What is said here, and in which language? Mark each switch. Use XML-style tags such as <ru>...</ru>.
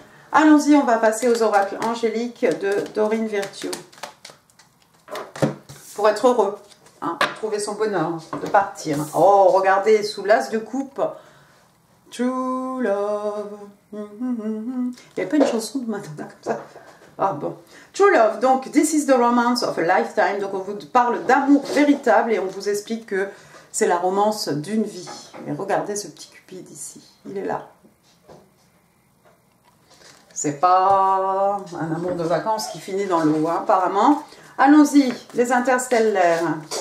<fr>Allons-y, on va passer aux oracles angéliques de Dorine Virtue. Pour être heureux, hein, pour trouver son bonheur, de partir. Oh, regardez, sous l'as de coupe.</fr> <en>True love.</en> <fr>Il n'y avait pas une chanson de Madonna comme ça. Ah bon.</fr> <en>True love, donc, this is the romance of a lifetime.</en> <fr>Donc, on vous parle d'amour véritable et on vous explique que c'est la romance d'une vie. Et regardez ce petit Cupide ici. Il est là. C'est pas un amour de vacances qui finit dans l'eau, hein, apparemment. Allons-y, les interstellaires.</fr>